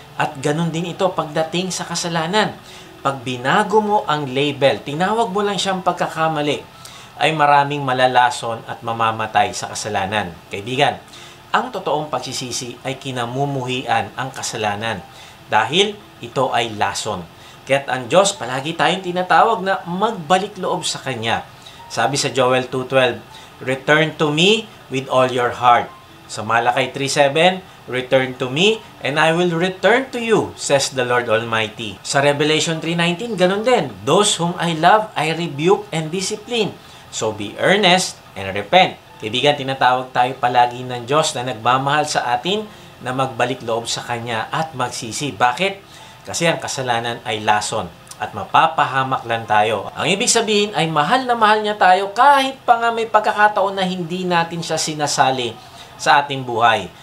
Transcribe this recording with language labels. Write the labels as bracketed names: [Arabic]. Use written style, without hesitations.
[Filipino] At ganun din ito pagdating sa kasalanan. Pag binago mo ang label, tinawag mo lang siyang pagkakamali, ay maraming malalason at mamamatay sa kasalanan. Kaibigan, ang totoong pagsisisi ay kinamumuhian ang kasalanan dahil ito ay lason. Kaya't ang Diyos, palagi tayong tinatawag na magbalik loob sa Kanya. Sabi sa [English] Joel 2:12, return to me with all your heart. Sa Malakay 3:7, return to me and I will return to you, says the Lord Almighty. Sa Revelation 3:19, [Filipino] ganun din. [English] Those whom I love, I rebuke and discipline. So be earnest and repent. [Filipino] Kaibigan, tinatawag tayo palagi ng Diyos na nagmamahal sa atin na magbalik loob sa Kanya at magsisi. Bakit? Kasi ang kasalanan ay lason at mapapahamak lang tayo. Ang ibig sabihin ay mahal na mahal niya tayo kahit pa nga may pagkakataon na hindi natin siya sinasali sa ating buhay.